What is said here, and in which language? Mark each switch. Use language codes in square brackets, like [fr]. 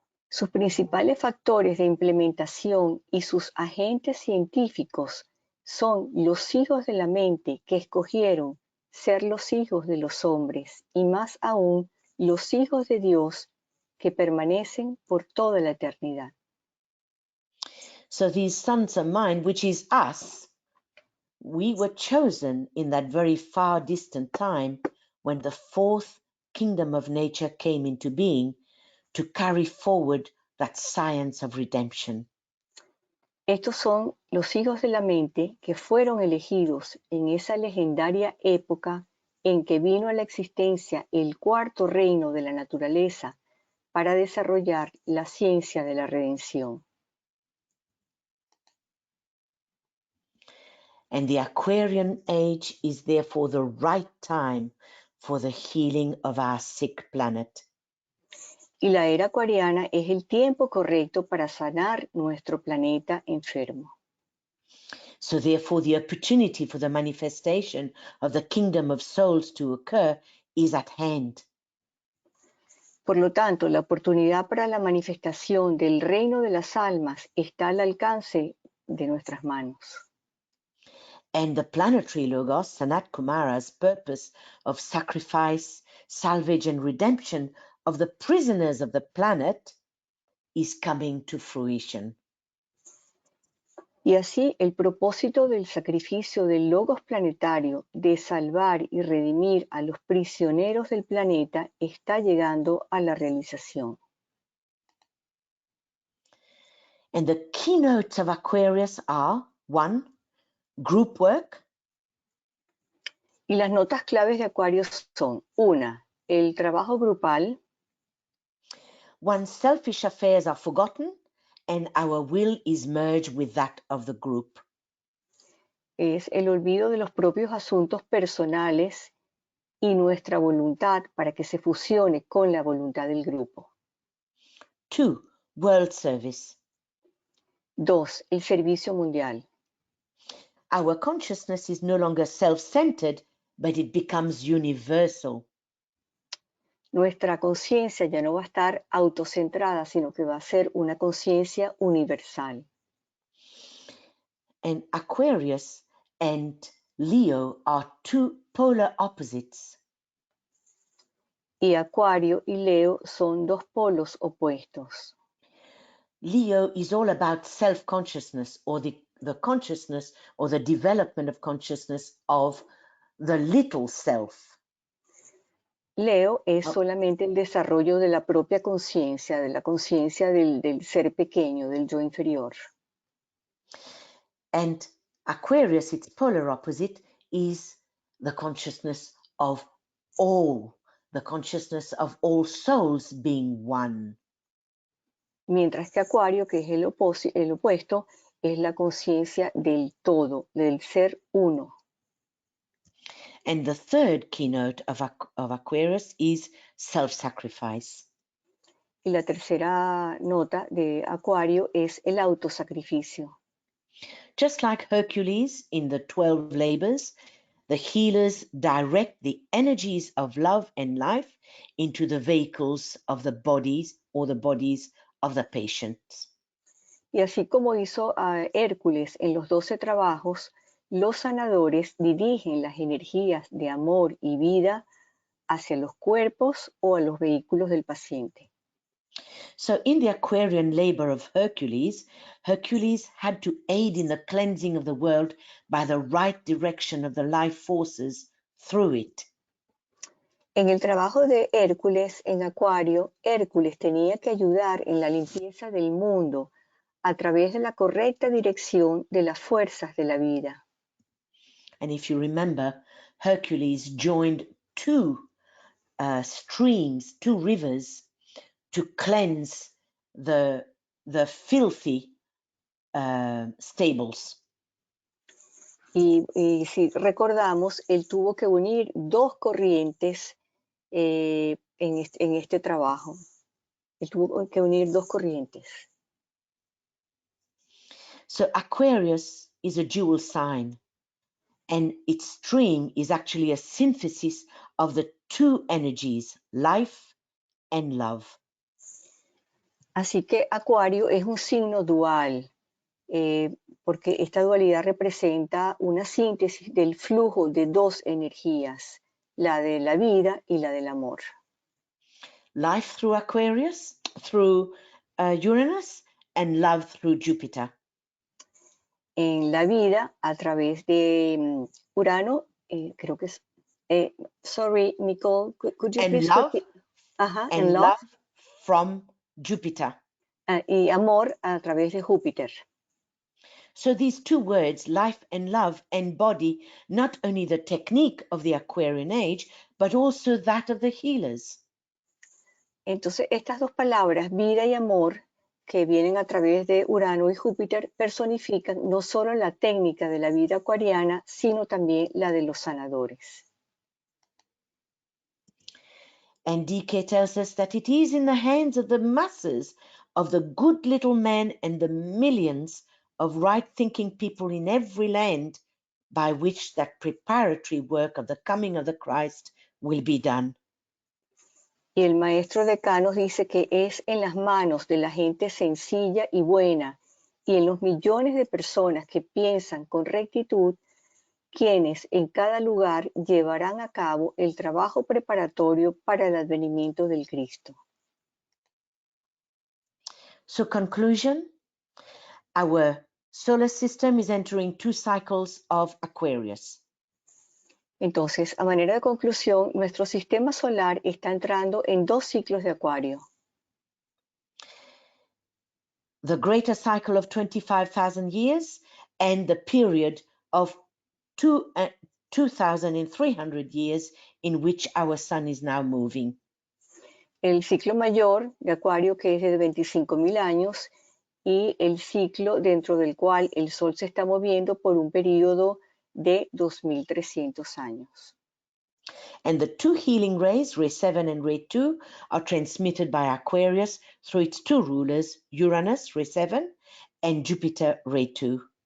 [es] Sus principales factores de implementación y sus agentes científicos son los hijos de la mente que escogieron ser los hijos de los hombres y más aún los hijos de Dios que permanecen por toda la eternidad. [en] So these sons of mind, which is us, we were chosen in that very far distant time when the fourth kingdom of nature came into being to carry forward that science of redemption. [es] Estos son los hijos de la mente que fueron elegidos en esa legendaria época en que vino a la existencia el cuarto reino de la naturaleza para desarrollar la ciencia de la redención. [en] And the Aquarian age is therefore the right time for the healing of our sick planet. [es] Y la era acuariana es el tiempo correcto para sanar nuestro planeta enfermo. [en] So therefore the opportunity for the manifestation of the kingdom of souls to occur is at hand. [es] Por lo tanto, la oportunidad para la manifestación del reino de las almas está al alcance de nuestras manos. [en] And the planetary logos, Sanat Kumara's purpose of sacrifice, salvage, and redemption of the prisoners of the planet is coming to fruition. [es] Y así el propósito del sacrificio del logos planetario de salvar y redimir a los prisioneros del planeta está llegando a la realización. [en] And the keynotes of Aquarius are 1. Group work. [es] Y las notas claves de Acuario son: 1. El trabajo grupal. [en] One's selfish affairs are forgotten and our will is merged with that of the group. [es] Es el olvido de los propios asuntos personales y nuestra voluntad para que se fusione con la voluntad del grupo. [en] 2. World service. [es] 2. El servicio mundial. [en] Our consciousness is no longer self-centered, but it becomes universal. [es] Nuestra conciencia ya no va a estar autocentrada, sino que va a ser una conciencia universal. [en] And Aquarius and Leo are 2 polar opposites. [es] Y Acuario y Leo son dos polos opuestos. [en] Leo is all about self-consciousness or the consciousness or the development of consciousness of the little self. [es] Leo es solamente el desarrollo de la propia conciencia, de la conciencia del ser pequeño, del yo inferior. [en] And Aquarius, its polar opposite, is the consciousness of all, the consciousness of all souls being one. [es] Mientras que Acuario, que es el opuesto, es la conciencia del todo, del ser uno. [en] And the third keynote of Aquarius is self-sacrifice. [es] Y la tercera nota de Acuario es el autosacrificio. [en] Just like Hercules in the 12 labors, the healers direct the energies of love and life into the vehicles of the bodies or the bodies of the patients. [es] Y así como hizo a Hércules en los 12 trabajos, los sanadores dirigen las energías de amor y vida hacia los cuerpos o a los vehículos del paciente. [en] So in the Aquarian labor of Hercules, Hercules had to aid in the cleansing of the world by the right direction of the life forces through it. [es] En el trabajo de Hércules en Acuario, Hércules tenía que ayudar en la limpieza del mundo a través de la correcta dirección de las fuerzas de la vida. [en] And if you remember, Hercules joined 2 streams, 2 rivers, to cleanse the filthy stables. [es] Y si recordamos, él tuvo que unir dos corrientes en este trabajo. Él tuvo que unir dos corrientes. [en] So Aquarius is a dual sign, and its stream is actually a synthesis of the 2 energies, life and love. [es] Así que Acuario es un signo dual, porque esta dualidad representa una síntesis del flujo de dos energías, la de la vida y la del amor. [en] Life through Aquarius, through Uranus, and love through Jupiter. [es] En la vida a través de Urano, creo que es, [en] sorry, Nicole, could you And please love, repeat? Ajá, and love. from Jupiter. [es] Y amor a través de Júpiter. [en] So these 2 words, life and love, embody not only the technique of the Aquarian age, but also that of the healers. [es] Entonces, estas dos palabras, vida y amor, que vienen a través de Urano y Júpiter, personifican no solo la técnica de la vida acuariana, sino también la de los sanadores. [en] And DK tells us that it is in the hands of the masses of the good little man and the millions of right-thinking people in every land by which that preparatory work of the coming of the Christ will be done. [es] Y el maestro decano dice que es en las manos de la gente sencilla y buena y en los millones de personas que piensan con rectitud quienes en cada lugar llevarán a cabo el trabajo preparatorio para el advenimiento del Cristo. [en] So conclusion, our solar system is entering 2 cycles of Aquarius. [es] Entonces, a manera de conclusión, nuestro sistema solar está entrando en 2 ciclos de Acuario. [en] The greater cycle of 25,000 years and the period of 2,300 years in which our sun is now moving. [es] El ciclo mayor de Acuario, que es de 25.000 años, y el ciclo dentro del cual el Sol se está moviendo por un periodo de 2.300 años. [en] And the 2 healing rays, Ray 7 and Ray 2, are transmitted by Aquarius through its 2 rulers, Uranus, Ray 7, and Jupiter, Ray 2.